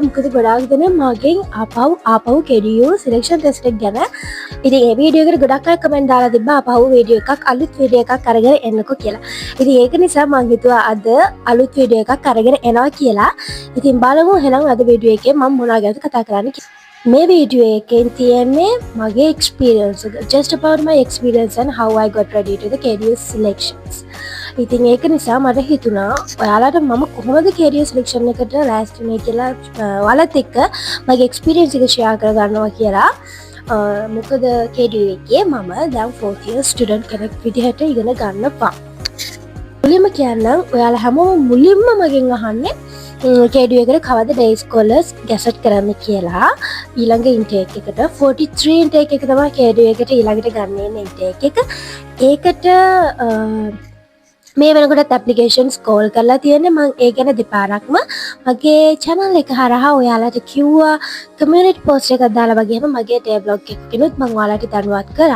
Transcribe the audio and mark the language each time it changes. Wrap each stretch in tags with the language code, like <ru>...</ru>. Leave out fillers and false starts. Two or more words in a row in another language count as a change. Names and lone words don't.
<si>මොකද ගොඩාක් දෙනෙක් මගෙන් ආපහු KDU</si> <en>selection test</en> <si>එක ගැන ඉතින් ඒ වීඩියෝ එකට ගොඩක් අය කමෙන්ට් දාලා තිබ්බා ආපහු වීඩියෝ එකක් අලුත් වීඩියෝ එකක් අරගෙන එන්නකෝ කියලා. ඉතින් ඒක නිසා මම හිතුවා අද අලුත් වීඩියෝ එකක් අරගෙන එනවා කියලා. ඉතින් බලමු එහෙනම් අද වීඩියෝ එකේ මම මොනවා ගැනද කතා කරන්නේ කියලා. මේ වීඩියෝ එකෙන් තියෙන්නේ මගේ experience එක. Just about my experience and how I got ready to the KDU selections. ඉතින් ඒක නිසා මට හිතුණා ඔයාලට මම කොහොමද KDU selection එකට ලෑස්ති වුනේ කියලා ඔයාලත් එක්ක මගේ experience එක share කරගන්නවා කියලා. මොකද KDU එකේ මම දැන්</si> <en>4th year student</en> <si>කෙනෙක් විදිහට ඉගෙන ගන්නවා. මුලින්ම කියන්නම් ඔයාලා හැමෝම මුලින්ම මගෙන් අහන්නේ KDU එකට කවද</si> <en>day scholars</en> <si>ගැසට් කරන්න කියලා. ඊළඟ intake එකට 43 intake එක තමයි KDU එකට ඊළඟට ගන්න intake එක. ඒකට මේ වෙනකොට</si> <en>applications call</en> <si>කරලා තියෙන්නේ. මම ඒ ගැන දෙපාරක්ම මගේ channel එක හරහා ඔයාලට කිව්වා</si> <en>community post</en> <si>එකක් දාලා වගේම මගේ</si> <en>day blog</en> <si>එකකිනුත් මම ඔයාලට දැනුවත් කරා.</si>